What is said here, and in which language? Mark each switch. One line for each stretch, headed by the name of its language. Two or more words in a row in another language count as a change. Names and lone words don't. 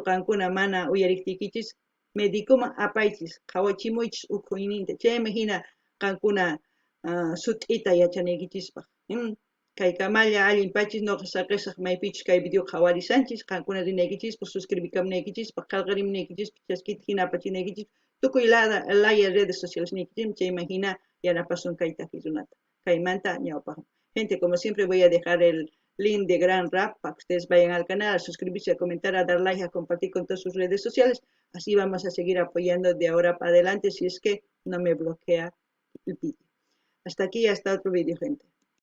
Quechua: qankuna mana uyariktikichis médicoman apaychis qhawachimuychis ukhuyninta chayman hina qankuna sut'ita yachanikichispaq kay kamalla allinpachis noqa saqisaq maypichus kay video qhawarisanchis qankuna rinaykichispaq suscribikamunaykichispaq qallqarimunaykichispaq chaskita hina apachinaykichis tukuy laya
Spanish: redes sociales
Quechua: nikichis chayman hina yanapasun kay taki runata kaymanta ñawpaq.
Spanish: Gente, como siempre voy a dejar el link de Gran Rap para que ustedes vayan al canal, a suscribirse, a comentar, a dar like, a compartir con todas sus redes sociales. Así vamos a seguir apoyando de ahora para adelante si es que no me bloquea el vídeo. Hasta aquí, hasta otro vídeo, gente.